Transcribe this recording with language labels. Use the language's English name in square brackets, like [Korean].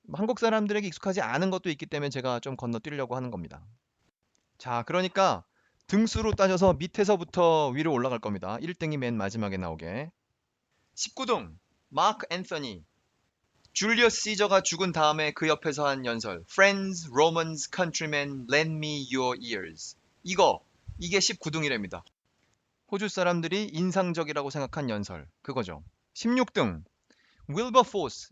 [Korean] 한국 사람들에게 익숙하지 않은 것도 있기 때문에 제가 좀 건너뛰려고 하는 겁니다. 자, 그러니까 등수로 따져서 밑에서부터 위로 올라갈 겁니다. 1등이 맨 마지막에 나오게. 19등 마크 앤서니. 줄리어스 시저가 죽은 다음에 그 옆에서 한 연설. [English] Friends, Romans, Countrymen, lend me your ears. [Korean] 이게 19등이랍니다. 호주 사람들이 인상적이라고 생각한 연설. 그거죠. 16등 윌버포스.